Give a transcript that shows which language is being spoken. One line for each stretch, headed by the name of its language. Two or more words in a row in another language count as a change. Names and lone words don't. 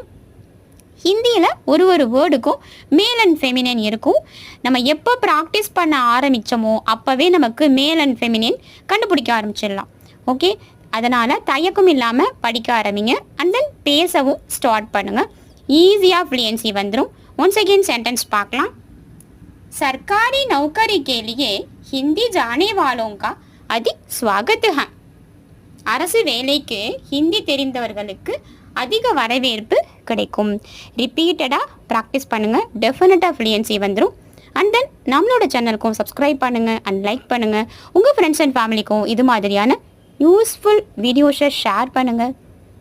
Tamil: ஹிந்தியில் ஒரு வேர்டுக்கும்
English: male and feminine
Tamil: இருக்கும். நம்ம எப்போ ப்ராக்டிஸ் பண்ண ஆரம்பித்தோமோ அப்போவே நமக்கு
English: male and feminine
Tamil: கண்டுபிடிக்க ஆரம்பிச்சிடலாம். ஓகே, அதனால் தயக்கம் இல்லாமல் படிக்க ஆரம்பிங்க.
English: and then
Tamil: பேசவும் ஸ்டார்ட் பண்ணுங்கள். ஈஸியாக ஃப்ளூயன்சி வந்துடும்.
English: once again sentence
Tamil: பார்க்கலாம்.
Hindi: सरकारी नौकरी के लिए हिंदी जाने वालों का अधिक स्वागत है.
Tamil: அரசு வேலைக்கு ஹிந்தி தெரிந்தவர்களுக்கு அதிக வரவேற்பு கிடைக்கும். ரிப்பீட்டடாக ப்ராக்டிஸ் பண்ணுங்கள், டெஃபினட்டாக ஃப்ளூயன்சி வந்துடும்.
English: and then
Tamil: நம்மளோட சேனலுக்கும் சப்ஸ்கிரைப் பண்ணுங்கள்
English: and like
Tamil: பண்ணுங்கள். உங்கள்
English: friends and
Tamil: ஃபேமிலிக்கும் இது மாதிரியான
English: useful videos
Tamil: ஷேர் பண்ணுங்கள்.